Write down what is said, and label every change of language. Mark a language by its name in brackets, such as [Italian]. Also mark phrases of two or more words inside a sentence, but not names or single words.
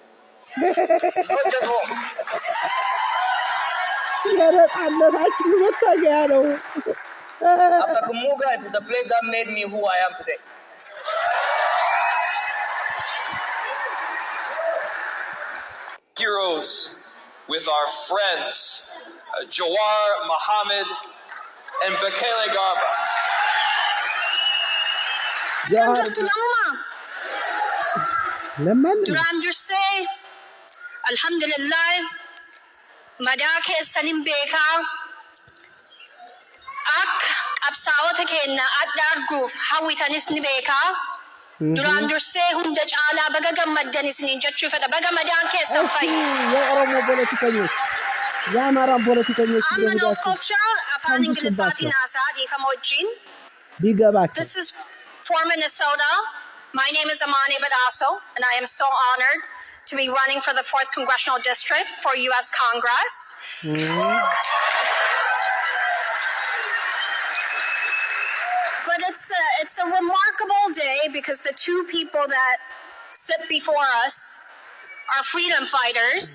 [English] After Kumuga, it is the place that made me who I am today. Heroes with our friends, Jawar Muhammad and Bekele Garba. [Oromo] Duraan dursee alhamdulillah madaa keessanin beekaa akka qabsaa'ota keenya adda arguuf hawwitanis ni beekaa. Duraan dursee hunda caalaa baga gammaddanis ni jechuu fedha. Baga madaan keessan fayyi. [Amharic] የኦሮሞ ፖለቲከኞች የአማራን ፖለቲከኞች [Oromo] afaan Ingiliffaatiin haasaa dhiifama wajjin. [Amharic] ቢገባቸው [English] This is for Minnesota. My name is Amane Badasso, and I am so honored to be running for the 4th Congressional District for U.S. Congress. But it's a remarkable day because the two people that sit before us are freedom fighters.